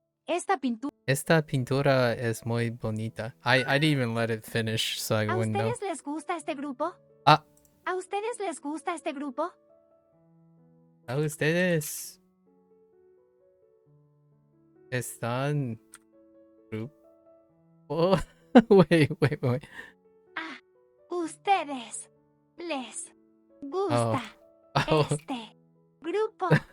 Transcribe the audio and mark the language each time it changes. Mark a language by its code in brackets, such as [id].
[es] Esta pintura es muy bonita. [en] I didn't even let it finish, so I wouldn't know. [es] ¿A ustedes les gusta este grupo? Ah. ¿A ustedes les gusta este grupo? ¿A ustedes están grupo? [en] Wait. [es] ¿A ustedes les gusta este grupo?